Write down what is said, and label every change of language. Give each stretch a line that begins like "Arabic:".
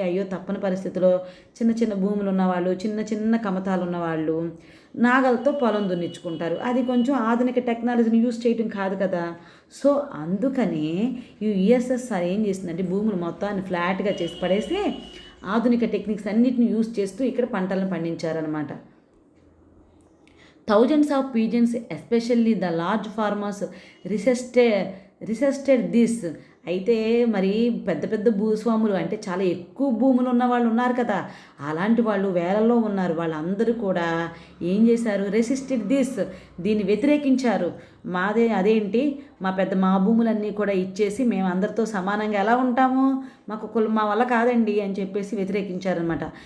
Telugu: అయ్యో తప్పని పరిస్థితిలో చిన్న చిన్న భూములు ఉన్నవాళ్ళు, చిన్న చిన్న కమతాలు ఉన్నవాళ్ళు నాగలతో పొలం దున్నించుకుంటారు. అది కొంచెం ఆధునిక టెక్నాలజీని యూజ్ చేయటం కాదు కదా. సో అందుకనే ఈ యుఎస్ఎస్ఆర్ ఏం చేసిందంటే భూములు మొత్తాన్ని ఫ్లాట్గా చేసి పడేసి ఆధునిక టెక్నిక్స్ అన్నిటిని యూజ్ చేస్తూ ఇక్కడ పంటలను పండించారనమాట.
English: Thousands of pigeons, especially the large farmers, resisted this
Telugu: అయితే మరి పెద్ద పెద్ద భూస్వాములు అంటే చాలా ఎక్కువ భూములు ఉన్న వాళ్ళు ఉన్నారు కదా, అలాంటి వాళ్ళు వేలల్లో ఉన్నారు. వాళ్ళందరూ కూడా ఏం చేశారు? రెసిస్టెడ్ దీన్ని వ్యతిరేకించారు. అదేంటి, మా భూములన్నీ కూడా ఇచ్చేసి మేము అందరితో సమానంగా ఎలా ఉంటాము, మా వల్ల కాదండి అని చెప్పేసి వ్యతిరేకించారనమాట.